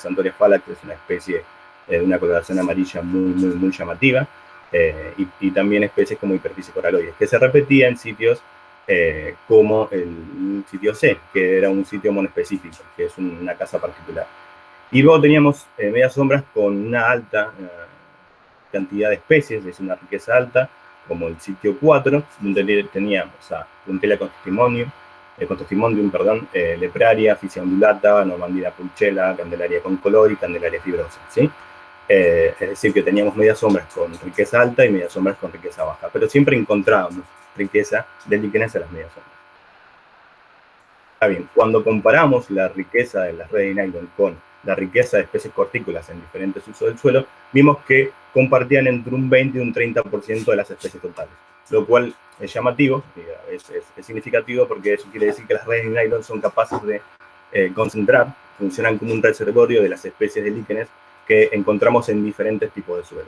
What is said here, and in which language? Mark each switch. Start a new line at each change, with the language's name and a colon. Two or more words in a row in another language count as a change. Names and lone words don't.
Spanish: Santoria Falax es una especie de una coloración amarilla muy llamativa, y también especies como Hiperficie coraloides, que se repetía en sitios como el sitio C, que era un sitio monoespecífico, que es una casa particular. Y luego teníamos medias sombras con una alta cantidad de especies, es una riqueza alta, como el sitio 4, donde teníamos a Puntella Contestimonium, Lepraria, Ficia undulata, Normandina pulchela, Candelaria concolor y Candelaria fibrosa, ¿sí? Es decir, que teníamos medias sombras con riqueza alta y medias sombras con riqueza baja, pero siempre encontrábamos riqueza de líquenes en las medias sombras. Está bien, cuando comparamos la riqueza de las redes de nylon con la riqueza de especies cortícolas en diferentes usos del suelo, vimos que compartían entre un 20 y un 30% de las especies totales, lo cual es llamativo, es significativo, porque eso quiere decir que las redes de nylon son capaces de concentrar, funcionan como un reservorio de las especies de líquenes que encontramos en diferentes tipos de suelo.